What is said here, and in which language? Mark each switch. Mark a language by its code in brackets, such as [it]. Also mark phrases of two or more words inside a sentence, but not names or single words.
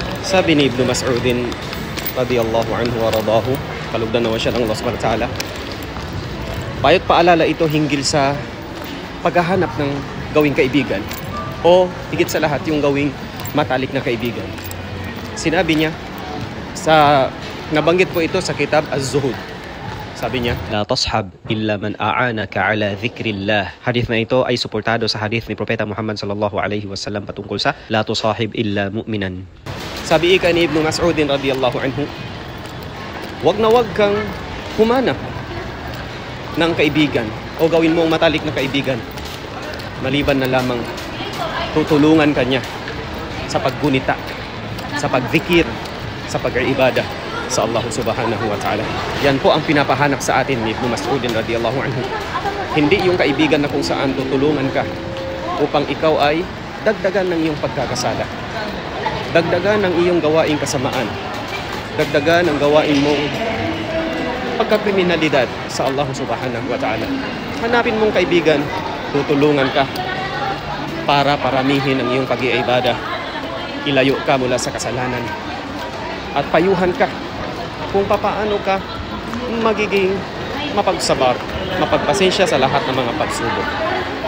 [tl] Sabi ni Ibn Mas'udin [ar] رضي الله عنه وأرضاه, [tl] kalugdan naman siya ng Allah [ar] سبحانه وتعالى, [tl] payo't paalala ito hinggil sa paghahanap ng gawing kaibigan o higit sa lahat yung gawing matalik na kaibigan. Sinabi niya, nabanggit po ito sa kitab Az-Zuhud. Sabi niya, [ar] لا تصحب إلا من أعانك على ذكر الله. [tl] Hadith na ito ay suportado sa hadith ni Propeta Muhammad [ar] صلى الله عليه وسلم [tl] patungkol sa [ar] لا تصاحب إلا مؤمنا. [tl] Sabi ika ni Ibn Mas'udin [ar] رضي الله عنه, [tl] wag na wag kang humanap ng kaibigan o gawin mong matalik na kaibigan maliban na lamang tutulungan kanya sa paggunita, sa pagzikir, sa pag-ibadah sa Allah [ar] سبحانه وتعالى. [tl] Yan po ang pinapahanap sa atin ni Ibn Mas'udin [ar] رضي الله عنه. [tl] Hindi yung kaibigan na kung saan tutulungan ka upang ikaw ay dagdagan ng iyong pagkakasala, dagdagan ng iyong gawaing kasamaan, dagdagan ng gawain mong pagkakriminalidad sa Allah [ar] سبحانه وتعالى. [tl] Hanapin mong kaibigan, tutulungan ka para paramihin ang iyong pag-iibada, ilayo ka mula sa kasalanan, at payuhan ka kung papaano ka magiging mapagsabar, mapagpasensya sa lahat ng mga pagsubok.